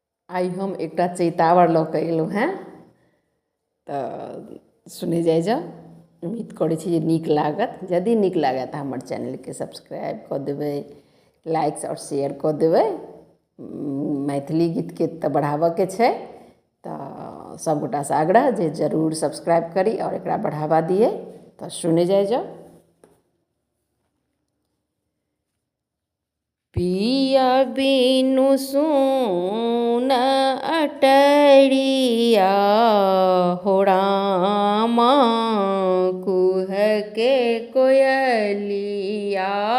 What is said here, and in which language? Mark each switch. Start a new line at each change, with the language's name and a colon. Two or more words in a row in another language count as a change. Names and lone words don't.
Maithili: आई हम एक चैतावर लऽ कऽ एलहुँ हैं तो सुने जाय जाओ। उम्मीद करै छी जे नीक लागत। यदि नीक लागत तऽ हमर चैनल के सब्सक्राइब कऽ देबै, लाइक और शेयर कऽ देबै। मैथिली गीत के तऽ बढ़ाबऽ के छै, तऽ सबगोटा से आग्रह जे जरूर सब्सक्राइब करी और एकरा बढ़ावा दिए। तो सुने जाय जाओ। पिया बिनु सुन अटरिया हो रामा, कुह के कोयलिया।